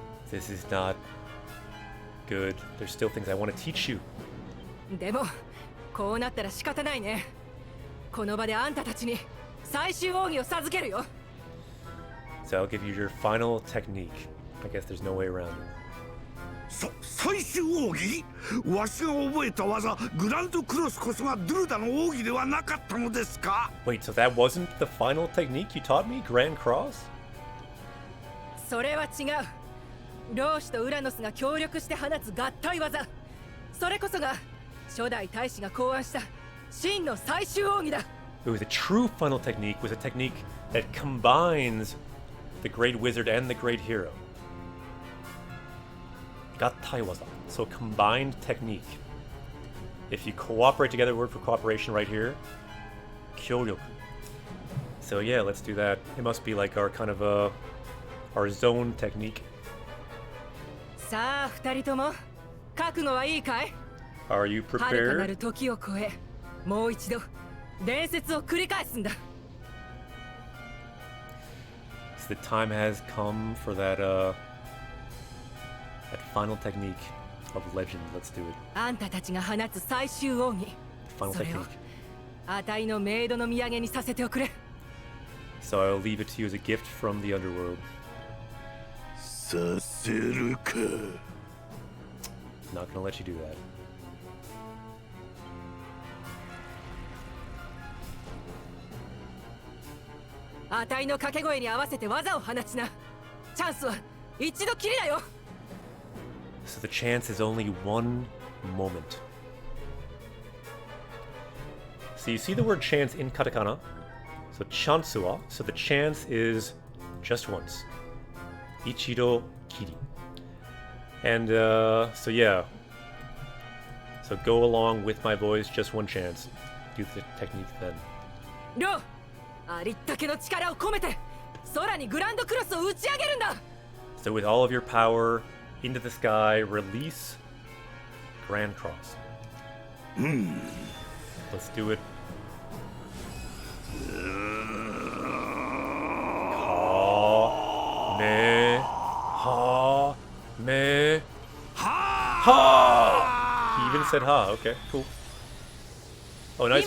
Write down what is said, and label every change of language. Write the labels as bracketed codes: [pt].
[en] This is not good. There's still things I want to teach you. [ja] でもこうなったら仕方ないね。この場であんたたちに最終奥義を授けるよ。 [en] So I'll give you your final technique. I guess there's no way around it. [ja] 最終奥義？わしが覚えた技グランドクロスこそがドゥルダの奥義ではなかったのですか？ [en] Wait, so that wasn't the final technique you taught me? Grand Cross? [ja] それは違う。老子とウラノスが協力して放つ合体技。それこそが初代大使が考案した真の最終奥義だ。 [en] It was a true final technique, was a technique that combines the great wizard and the great hero. [ja] Gattai waza. [en] So combined technique. If you cooperate together, word for cooperation right here. Kyōryoku. So yeah, let's do that. It must be like our kind of our zone technique. [ja] さあ二人とも覚悟はいいかい？ [en] Are you [ja] 遥かな [en] prepared? [ja] る時を超え、もう一度伝説を繰り返すんだ。 [en] So the time has come for that that final technique of legend. Let's do it. [ja] あんたたちが放つ最終奥義。 [en] Final [ja] それを [en] technique. [ja] あたいのメイドの土産にさせておくれ。 [en] So I'll leave it to you as a gift from the underworld. [ja] させるか。 [en] Not gonna let you do that. [ja] あたいの掛け声に合わせて技を放ちな。チャンスは一度きりだよ。 [en] So the chance is only one moment. So you see the word chance in katakana. So chansuwa. So the chance is just once. [ja] Ichido kiri. [en] And so yeah. So go along with my voice, just one chance. Do the technique then. [ja] ロー、ありったけの力を込めて空にグランドクロスを打ち上げるんだ。 [en] So with all of your power into the sky, release Grand Cross. Let's do it. Ha me ha me ha. He even said ha. Okay, cool. Oh, nice